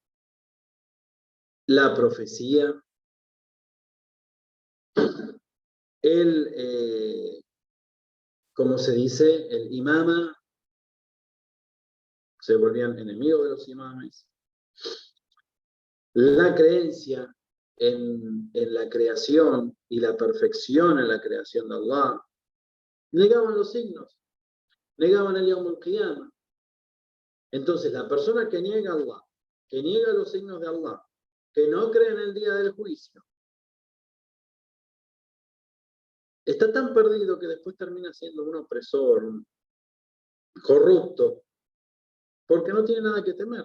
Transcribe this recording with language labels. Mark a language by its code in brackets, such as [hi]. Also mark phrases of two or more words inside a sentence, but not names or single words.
[es] la profecía, como se dice, el imama, se volvían enemigos de los imames, la creencia en la creación y la perfección en la creación de Allah, negaban los signos. negaban el [ar] يوم القيامة. [es] Entonces, la persona que niega a Allah, que niega los signos de Allah, que no cree en el día del juicio, está tan perdido que después termina siendo un opresor, un corrupto, porque no tiene nada que temer.